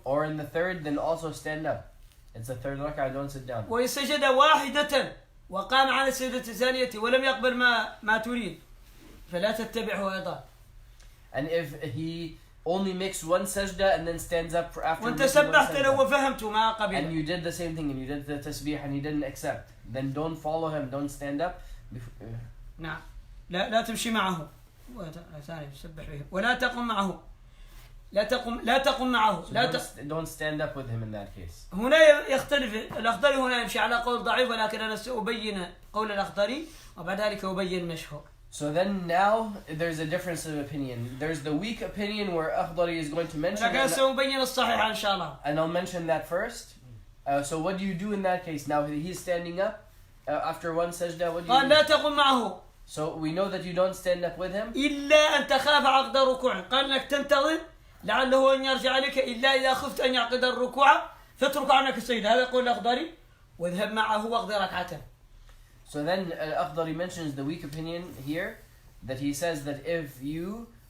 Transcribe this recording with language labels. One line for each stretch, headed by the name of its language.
English: Or in the third, then also stand up. It's the third rak'ah, don't sit down.
Arabic: وإن سجد واحدة وقام على السجدة الثانية ولم يقبل ما تريد فلا تتبعه أيضا.
English: And if he only makes one sajda and then stands up after
Arabic: وأنت سبحت له وفهمت ما قبل.
English: And you did the same thing and you did the tasbih and he didn't accept, then don't follow him, don't stand up.
Arabic: نعم لا تمشي معه. ثاني يسبح به ولا تقم معه لا تقم معه
English: So don't stand up with him in that case.
Arabic: هنا يختلف الأخضري هنا يمشي على قول ضعيف ولكن أنا سأبين قول الأخضري وبعد ذلك أبين مشهور.
English: So then now there's a difference of opinion. There's the weak opinion where Akhdari is going to mention
Arabic: لكن سأبين الصحيح إن شاء الله.
English: And I'll mention that first. So what do you do in that case? Now he's standing up after one sajda. What do you
Arabic: قال لا تقم معه.
English: So we know that you don't stand up with him.
Arabic: إلا أن تخاف عقد ركوع. قال لك تنتظر لعله أن يرجع عليك إلا إذا خفت أن يعقد الركوع فاترك عنك السجدة. هذا قول الأخضري واذهب معه واقضي ركعته.
English: So then Akhdari mentions the weak opinion here, that he says that if you